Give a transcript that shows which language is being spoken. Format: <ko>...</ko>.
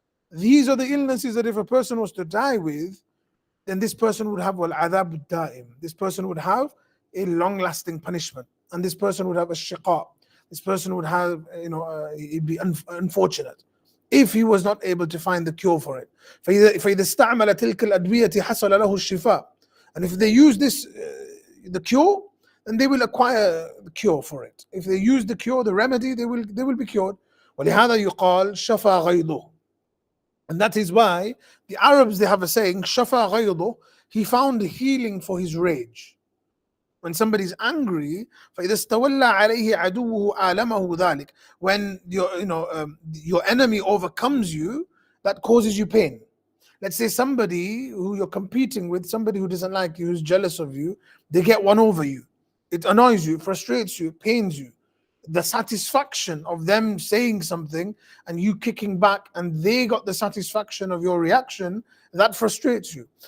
<en>These are the illnesses that if a person was to die with, then this person would have al-adhab al-da'im. This person would have a long-lasting punishment, and this person would have a shiqa. This person would have, he'd be unfortunate if he was not able to find the cure for it.</en> <ar>فإذا استعمل تلك الأدوية حصل له الشفاء.</ar> <en>And if they use this, the cure, then they will acquire the cure for it. If they use the cure, the remedy, they will be cured.</en> <ar>ولهذا يقال شفى غيظه.</ar> <en>And that is why the Arabs, they have a saying,</en> <ar>شفى غيظه,</ar> <en>he found healing for his rage. When somebody's angry,</en> <ar>فإذا استولى عليه عدوه آلمه ذلك.</ar> <en>When your enemy overcomes you, that causes you pain. Let's say somebody who you're competing with, somebody who doesn't like you, who's jealous of you, they get one over you. It annoys you, frustrates you, pains you. The satisfaction of them saying something and you kicking back, and they got the satisfaction of your reaction, that frustrates you.</en>